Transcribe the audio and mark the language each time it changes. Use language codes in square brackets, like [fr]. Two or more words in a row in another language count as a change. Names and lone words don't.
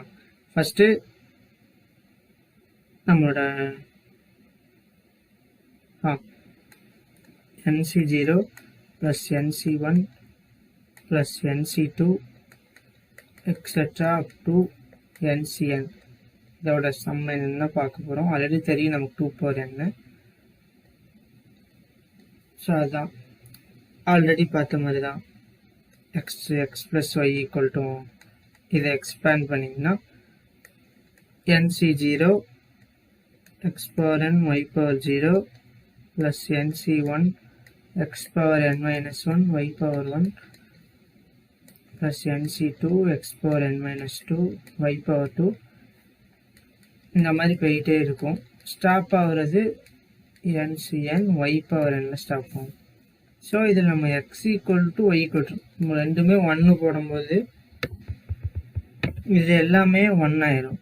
[ta] ஃபஸ்ட்டு நம்மளோட NC0 + NC1 + NC2 எக்ஸெட்ரா [en] up to [ta] NCn இதோட சம் என்னென்ன பார்க்க போகிறோம். ஆல்ரெடி தெரியும் நமக்கு 2n. ஸோ அதுதான் ஆல்ரெடி பார்த்த மாதிரி தான். x + y = இதை எக்ஸ்பேண்ட் பண்ணிங்கன்னா NC0 xn y/0 + NC1 xn - 1 y/1 + NC2 xn - 2 y/2 இந்த மாதிரி போயிட்டே இருக்கும். ஸ்டாப் ஆகுறது NCn y/n ஸ்டாப் ஆகும். ஸோ இதில் நம்ம x = y = ரெண்டுமே 1 போடும்போது இது எல்லாமே 1 ஆயிரும்.